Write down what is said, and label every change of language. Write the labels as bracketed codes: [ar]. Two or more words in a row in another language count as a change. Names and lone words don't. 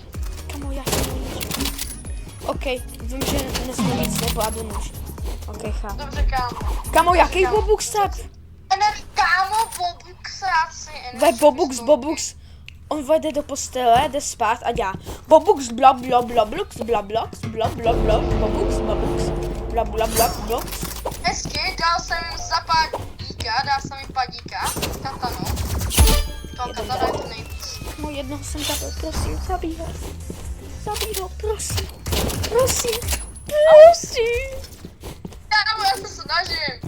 [cs] Kamo, já jsem nevěděl. OK, vím, že nesmí nic nebo nůž. OK, chápu. Dobře, kámo. Kamo, jaký Bobux tak? Kámo, Bobux, já si... Ve Bobux. On vojde do postele, jde spát a dělá Bobux, bla bla bla blux, bla blux, bla bla bla, Bobux, bla bla bla blux. Hezky, dal jsem jim za padíka, dal jsem jim padíka, katanu. To katana je to nejvíc. Kamo, jednoho jsem zabil, prosím, zabij ho. Zabij ho, prosím. Prosím. Kámo, já se snažím.